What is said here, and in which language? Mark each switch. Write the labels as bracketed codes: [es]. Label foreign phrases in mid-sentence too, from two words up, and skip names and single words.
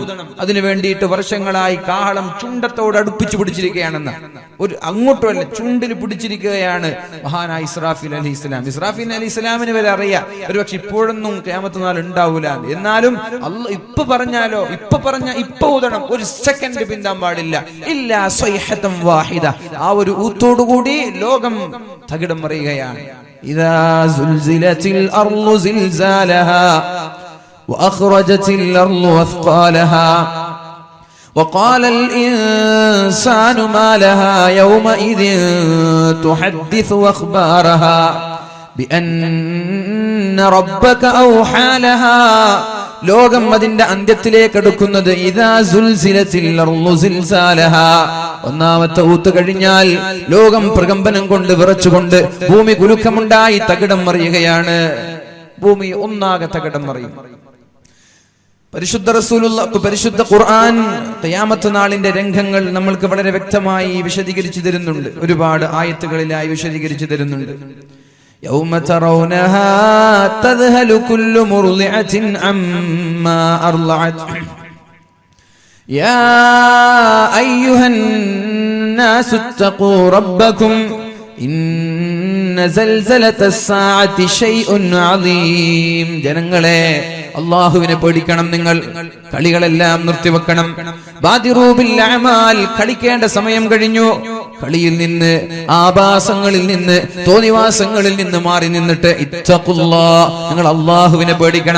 [ml] അതിനു വേണ്ടിയിട്ട് വർഷങ്ങളായി കാഹളം ചുണ്ടത്തോട് അടുപ്പിച്ചു പിടിച്ചിരിക്കുകയാണെന്ന്, ഒരു അങ്ങോട്ടുമല്ല ചുണ്ടിൽ പിടിച്ചിരിക്കുകയാണ് മഹാനായ ഇസ്രാഫീൽ അലൈഹിസ്സലാം. ഇസ്രാഫീൽ അലൈഹിസ്സലാമിന് വരെ അറിയാം ഒരുപക്ഷെ ഇപ്പോഴൊന്നും ഖിയാമത്ത് നാൾ ഉണ്ടാവൂല. എന്നാലും ഇപ്പൊ പറഞ്ഞാലോ, ഇപ്പൊ ഊതണം, ഒരു സെക്കൻഡ് പിന്താൻ പാടില്ല. [ar] إلا صيحة واحدة, [ml] ആ ഒരു ഊത്തോടുകൂടി ലോകം തകിടം മറിയുകയാണ്. [ar] إذا زلزلت الأرض زلزالها وأخرجت الأرض أثقالها وقال الإنسان ما لها يومئذ تحدث أخبارها بأن ربك أوحى لها. [ml] ലോകം അതിന്റെ അന്ത്യത്തിലേക്ക് അടുക്കുന്നത്. [ar] إذا زلزلت الأرض زلزالها, [ml] ഒന്നാമത്തെ ഊത്ത് കഴിഞ്ഞാൽ ലോകം പ്രകമ്പനം കൊണ്ട് വിറച്ചുകൊണ്ട് ഭൂമി കുലുക്കമുണ്ടായി തകിടം മറിയുകയാണ്. ഭൂമി ഒന്നാകെ തകിടം മറിയും. പരിശുദ്ധ ഖുർആൻ ഖിയാമത്ത് നാളിന്റെ രംഗങ്ങൾ നമ്മൾക്ക് വളരെ വ്യക്തമായി വിശദീകരിച്ചു തരുന്നുണ്ട്. ഒരുപാട് ആയത്തുകളിലായി വിശദീകരിച്ചു തരുന്നുണ്ട്. [ar] يوم ترونها تذهل كل مرضعة عما أرضعت يا أيها الناس اتقوا ربكم إن زلزلة الساعة شيء عظيم. [ml] ജനങ്ങളെ, അല്ലാഹുവിനെ പേടിക്കണം. നിങ്ങൾ കളികളെല്ലാം നിർത്തിവെക്കണം. [ar] بادروا بالأعمال, [ml] കളിക്കേണ്ട സമയം കഴിഞ്ഞു. കളിയിൽ നിന്ന്, ആഭാസങ്ങളിൽ നിന്ന്, തോന്നിവാസങ്ങളിൽ നിന്ന് മാറി നിന്നിട്ട് ഇത്തഖുല്ലാഹ്, നിങ്ങൾ അല്ലാഹുവിനെ പേടിക്കണം.